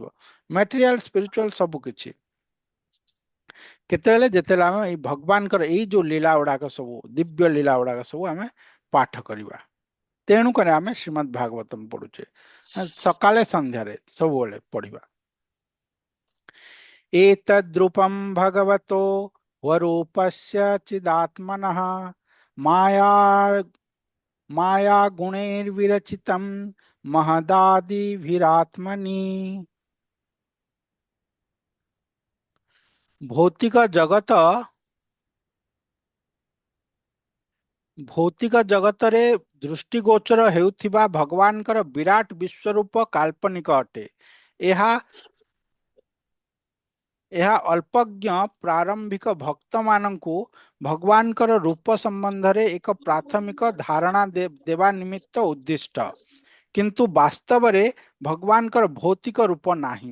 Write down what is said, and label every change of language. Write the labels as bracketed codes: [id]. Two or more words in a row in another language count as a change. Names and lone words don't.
[en] material spiritual [or] ସବୁ କିଛି। କେତେବେଳେ, ଯେତେବେଳେ ଆମେ ଏଇ ଭଗବାନଙ୍କର ଏଇ ଯୋଉ ଲୀଳା ଗୁଡାକ ସବୁ, ଦିବ୍ୟ ଲୀଳା ଗୁଡାକ ସବୁ ଆମେ ପାଠ କରିବା। ତେଣୁ କରି ଆମେ ଶ୍ରୀମଦ୍ ଭାଗବତମ ପଢୁଛେ, ସକାଳେ ସନ୍ଧ୍ୟାରେ ସବୁବେଳେ ପଢିବା। [sa] एतद्रूपं भगवतो स्वरूपस्य चिदात्मनः माया माया गुणैर्विरचितं महदादिभिरात्मनि। [or] ଭୌତିକ ଜଗତ, भौतिक जगତରେ ଦୃଷ୍ଟିଗୋଚର ହେଉଥିବା ଭଗବାନଙ୍କର ବିରାଟ ବିଶ୍ୱରୂପ କାଳ୍ପନିକ ଅଟେ। ଏହା ଏହା ଅଳ୍ପଜ୍ଞ ପ୍ରାରମ୍ଭିକ ଭକ୍ତମାନଙ୍କୁ ଭଗବାନଙ୍କର ରୂପ ସମ୍ବନ୍ଧରେ ଏକ ପ୍ରାଥମିକ ଧାରଣା ଦେବା ନିମିତ୍ତ ଉଦ୍ଦିଷ୍ଟ, କିନ୍ତୁ ବାସ୍ତବରେ ଭଗବାନଙ୍କର ଭୌତିକ ରୂପ ନାହିଁ।